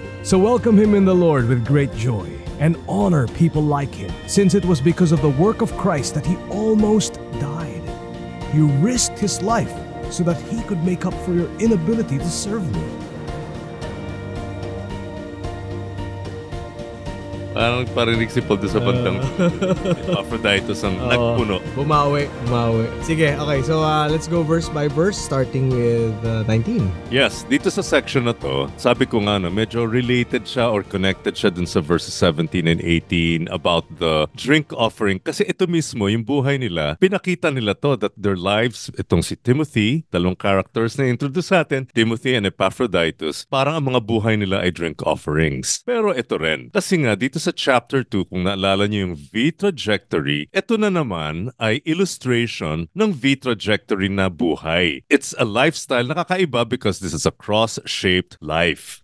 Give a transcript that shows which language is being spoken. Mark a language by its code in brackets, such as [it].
[en] So welcome him in the Lord with great joy, and honor people like him, since it was because of the work of Christ that he almost died. He risked his life so that he could make up for your inability to serve me. [tl] Parang parinig si Paul doon sa bandang Epaphroditus ang nagpuno. Bumawi. Sige, okay. [en] So, let's go verse by verse, starting with 19. [tl] Yes, dito sa section na to, sabi ko nga, medyo related siya or connected siya dun sa verses 17 and 18 [en] about the drink offering. [tl] Kasi ito mismo, yung buhay nila, pinakita nila [en] to that their lives, [tl] itong si Timothy, dalawang characters na introduce natin, Timothy and Epaphroditus, parang ang mga buhay nila ay drink offerings. Pero ito rin, kasi nga dito sa chapter 2, kung naalala niyo yung V-trajectory, ito na naman ay illustration ng V-trajectory na buhay. [en] It's a lifestyle [tl] na kakaiba [en] because this is a cross-shaped life.